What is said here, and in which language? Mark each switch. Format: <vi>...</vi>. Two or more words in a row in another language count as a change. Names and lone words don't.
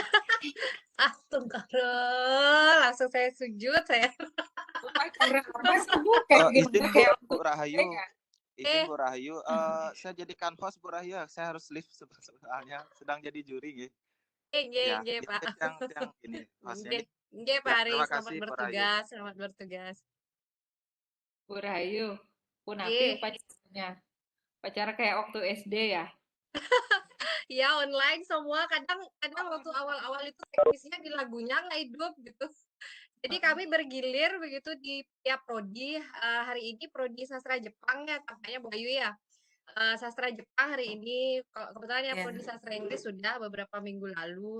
<id>Astagfirullah, langsung saya sujud saya. Izin Bu Rahayu. Izin Eh. Bu Rahayu, saya jadikan host Bu Rahayu, saya harus live soalnya sedang jadi juri ya. Ya, Pak. yang ini hostnya nih. Pak Ari, terima selamat kasih, Bu Rahayu. bertugas, selamat bertugas. Bu Rahayu, Punapi upacaranya. Upacara kayak waktu SD ya? Ya online semua, kadang waktu awal-awal itu teknisnya di lagunya nggak hidup gitu. Jadi kami bergilir begitu di tiap prodi. Hari ini prodi sastra Jepang ya, tampaknya Bu Ayu ya. Sastra Jepang hari ini, kebetulan ya prodi sastra Inggris sudah beberapa minggu lalu.</id>